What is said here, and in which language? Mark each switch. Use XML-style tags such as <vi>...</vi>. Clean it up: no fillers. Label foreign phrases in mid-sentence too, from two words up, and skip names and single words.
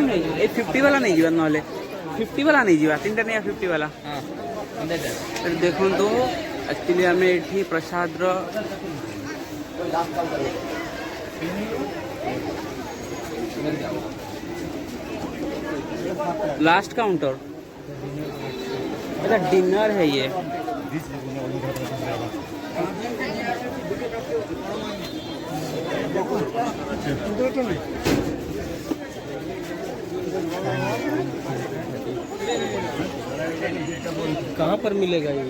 <or>ନେଇଯିବା, ଏଇ 50 ବାଲା ନେଇଯିବା, ନହେଲେ 50 ବାଲା ନେଇଯିବା, 3ଟା ନେଇଯିବା 50 ବାଲା। ଦେଖନ୍ତୁ ଆକ୍ଚୁଆଲି ଆମେ ଏଠି ପ୍ରସାଦର</or> <en>last counter,</en> <hi>अच्छा डिनर है ये। कहाँ पर मिलेगा ये?</hi>